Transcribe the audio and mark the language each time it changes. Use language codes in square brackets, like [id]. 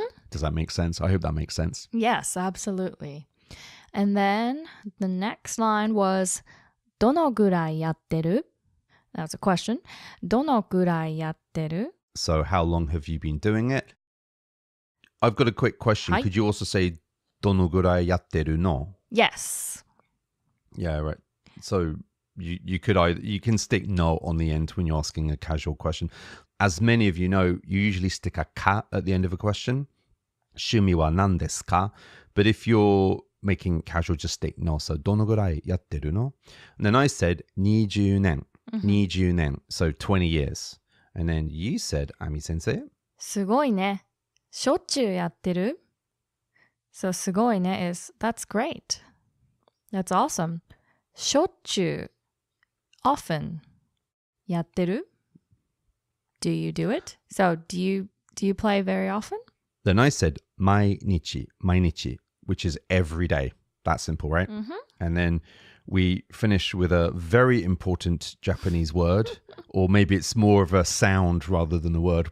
[en] Does that make sense? I hope that makes sense. Yes, absolutely. And then the next line was [ja] どのぐらいやってる? [en] That's a question. [ja] どのぐらいやってる? [en] So how long have you been doing it? I've got a quick question. Could you also say [ja] どのぐらいやってるの? [en] Yes. Yeah, right. So you can stick no on the end when you're asking a casual question. As many of you know, you usually stick a ka at the end of a question. [ja] 趣味は何ですか? [en] But if you're making it casual, just stick no. So [ja] どのぐらいやってるの? [en] And then I said 20年.20年.So 20 years. And then you said, Ami sensei. [ja] すごいね。しょっちゅうやってる? [en] So [ja] すごいね [en] is that's great. That's awesome. [ja] しょっちゅう [en] often [ja] やってる? [en] Do you do it? So do you play very often? Then I said 毎日, which is every day. That's simple, right? And then we finish with a very important Japanese word, or maybe it's more of a sound rather than a word.